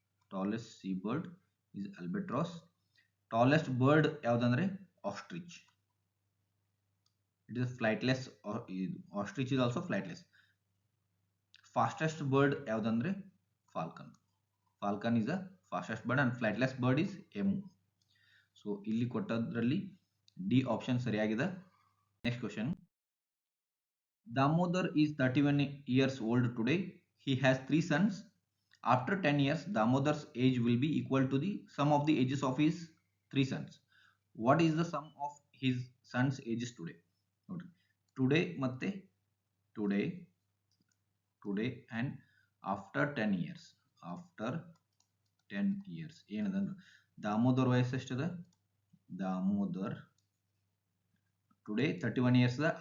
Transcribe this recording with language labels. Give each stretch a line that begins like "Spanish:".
English: Tallest sea bird is albatross. Tallest bird ಯಾವುದಂದ್ರೆ ostrich. It is flightless. Ostrich is also flightless. Fastest bird ಯಾವುದಂದ್ರೆ falcon. Falcon is a fastest bird and flightless bird is emu.
Kannada: So ಇಲ್ಲಿ ಕೊಟ್ಟದ್ರಲ್ಲಿ D option ಸರಿಯಾಗಿದೆ.
English: Next question, Damodar is 31 years old today. He has 3 sons. After 10 years, Damodar's age will be equal to the sum of the ages of his 3 sons. What is the sum of his sons' ages today? Today ಮತ್ತೆ today and after 10 years. After 10 years
Kannada: ಏನದಂದ್ರೆ Damodar ವಯಸ್ಸು ಎಷ್ಟದ? Damodar today 31 years ಅದ.